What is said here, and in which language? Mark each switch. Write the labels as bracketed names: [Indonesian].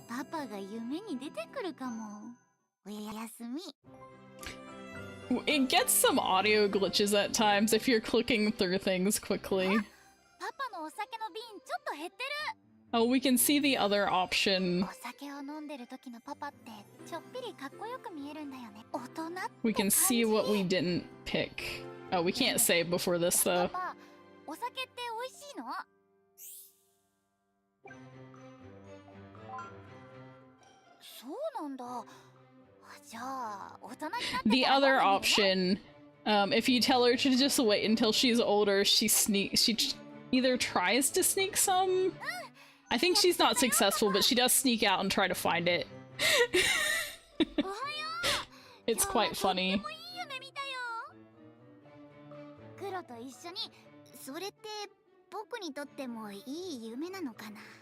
[Japanese] パが夢に出てくるかも。おやすみ。 [English] It gets some audio glitches at times if you're clicking through things quickly. [Japanese] パパのお酒の瓶ちょっと減ってる。 [English] Oh, we can see the other option. [Japanese] お酒を飲んでる時のパパってちょっぴりかっこよく見えるんだよね。大人って感じ。 [English] We can see what we didn't pick. Oh, we can't save before this though. [Japanese] パパ、お酒って美味しいの？そうなんだ。じゃあ、大人になってから [English] The [Japanese] 飲む [English] other [Japanese] のね。 [English] option, if you tell her to just wait until she's older, she either tries to sneak some. I think she's not successful, but she does sneak out and try to find it. [Japanese] おはよう。 [English] It's quite funny. [Japanese] とってもいい夢見たよ。クロと一緒に、それって僕にとってもいい夢なのかな。